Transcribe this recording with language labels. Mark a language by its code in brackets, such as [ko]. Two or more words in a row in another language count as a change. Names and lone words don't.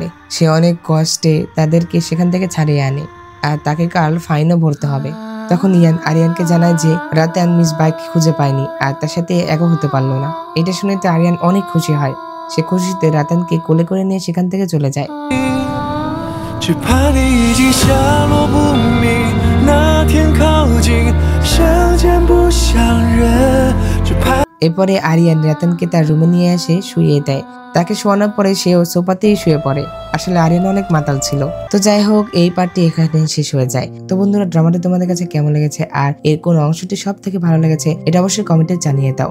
[bn] সে অনেক কষ্টে তাদেরকে সেখান থেকে ছাড়িয়ে আনে, আর তাকে কাল ফাইনও ভরতে হবে। তখন ইয়ান আরিয়ানকে জানায় যে রাতান মিস বাইককে খুঁজে পায়নি আর তার সাথে একও হতে পারলো না। এটা শুনে তো আরিয়ান অনেক খুশি হয়। সে খুশিতে রাতানকে কোলে করে নিয়ে সেখান থেকে চলে যায়। [zh] 只怕你已经下落不明，那天靠近，相见不相认，只怕。 [bn] এরপরে আরিয়ান রাতানকে তার রুমে নিয়ে এসে শুইয়ে দেয়। তাকে শোয়ানোর পরে সেও সোফাতেই শুয়ে পড়ে। আসলে আরিয়ান অনেক মাতাল ছিল। তো যাই হোক, এই পার্টটি এখানে শেষ হয়ে যায়। তো বন্ধুরা, ড্রামাটি তোমাদের কাছে কেমন লেগেছে আর এর কোন অংশটি সব থেকে ভালো লেগেছে এটা অবশ্যই কমেন্টে জানিয়ে দাও।